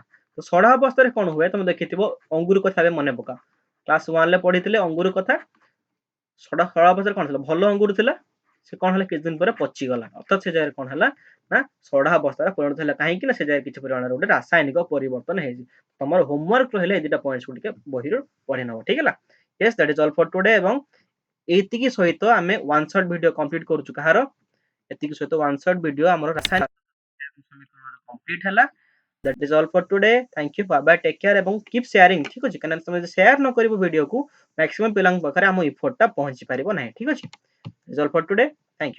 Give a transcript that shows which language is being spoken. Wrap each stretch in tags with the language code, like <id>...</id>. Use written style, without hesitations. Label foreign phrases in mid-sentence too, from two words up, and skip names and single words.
<or>ତ ସଢା ଅବସ୍ଥାରେ କଣ ହୁଏ ତମେ ଦେଖିଥିବ, ଅଙ୍ଗୁର କଥା ଏବେ ମନେ ପକା, କ୍ଲାସ 1 ରେ ପଢିଥିଲେ ଅଙ୍ଗୁର କଥା। ସଢା ଅବସ୍ଥାରେ କଣ ଥିଲା, ଭଲ ଅଙ୍ଗୁର ଥିଲା, ସେ କଣ ହେଲା କିଛି ଦିନ ପରେ ପଚିଗଲା, ଅର୍ଥାତ୍ ସେ ଜାଗାରେ କଣ ହେଲା ନା ସଢା ଅବସ୍ଥାରେ ପରିଣତ ହେଲା। କାହିଁକି ନା ସେ ଜାଗାରେ କିଛି ପରିମାଣରେ ଗୋଟେ ରାସାୟନିକ ପରିବର୍ତ୍ତନ ହେଇଛି। ତମର ହୋମୱାର୍କ ରହିଲେ ଏଇ ଦିଟା ପଏଣ୍ଟସ୍ ଟିକେ ବହିରୁ ପଢି ନବ। ଠିକ ହେଲା?</or> <en>yes that is all for today।</en> <or>ଏବଂ ଏତିକି ସହିତ ଆମେ</or> <en>one shot video</en> <or>କମ୍ପ୍ଲିଟ କରୁଛୁ। କାହାର? ଏତିକି ସହିତ</or> <en>one shot video</en> <or>ଆମର ରାସାୟନିକ କମ୍ପ୍ଲିଟ ହେଲା।</or> <en>that is all for today। thank you, bye bye, take care ଏବଂ keep sharing।</en> <or>ଠିକ ଅଛି? କାରଣ ତମେ ଯଦି ସେୟାର ନ କରିବ ଭିଡିଓକୁ ମ୍ୟାକ୍ସିମମ୍ ପିଲାଙ୍କ ପାଖରେ ଆମ ଇଫୋର୍ଟଟା ପହଞ୍ଚି ପାରିବ ନାହିଁ। ଠିକ ଅଛି?</or> <en>that is all for today। thank you।</en>